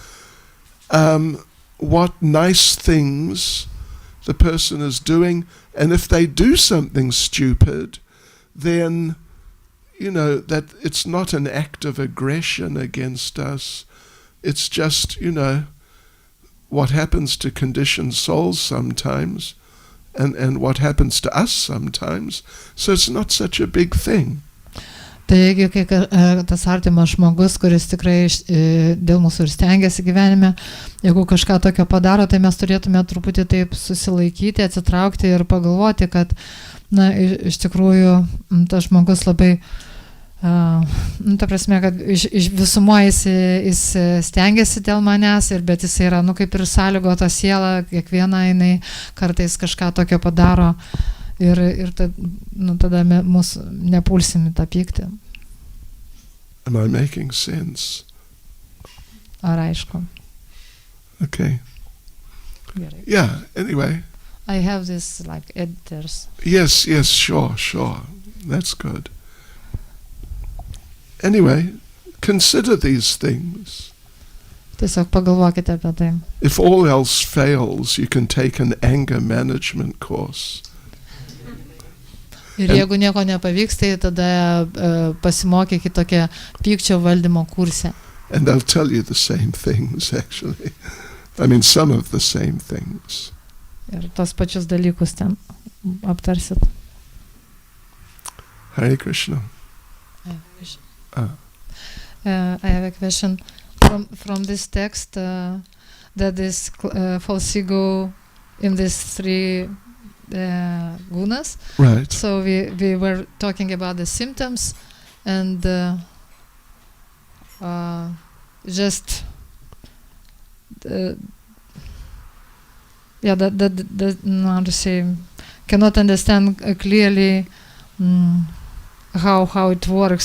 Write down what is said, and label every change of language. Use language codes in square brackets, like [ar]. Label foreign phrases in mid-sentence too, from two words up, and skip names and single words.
[en] what nice things the person is doing, and if they do something stupid, then, you know, that it's not an act of aggression against us. It's just, you know, what happens to conditioned souls sometimes and what happens to us sometimes. So it's not such a big thing. [lt] Tai jeigu tas artimas žmogus, kuris tikrai dėl mūsų ir stengiasi gyvenime, jeigu kažką tokio padaro, tai mes turėtume truputį taip susilaikyti, atsitraukti ir pagalvoti, kad iš tikrųjų tas žmogus labai, ta prasme, kad iš visumoje jis stengiasi dėl manęs, bet jis yra, kaip ir sąlygota siela, kiekviena jinai kartais kažką tokio padaro. Ir tada mūsų nepulsim į tą pyktį. [en] Am I making sense? [lt] Ar aišku? [en] Okay. [lt] Gerai. [en] Yeah, anyway. I have this like editors. Yes, sure. That's good. Anyway, consider these things. [lt] Tiesiog pagalvokite apie tai. [en] If all else fails, you can take an anger management course. [lt] Ir jeigu nieko nepavyks, tai tada pasimokykite tokią pykčio valdymo kursą. [en] And they'll tell you the same things, actually. I mean, some of the same things. [lt] Ir tos pačius dalykus ten aptarsit. [sa] Hare Krishna. [en] I have a question from this text that is false ego in these three gunas. Right. So we were talking about the symptoms and just how to say, cannot understand clearly how it works.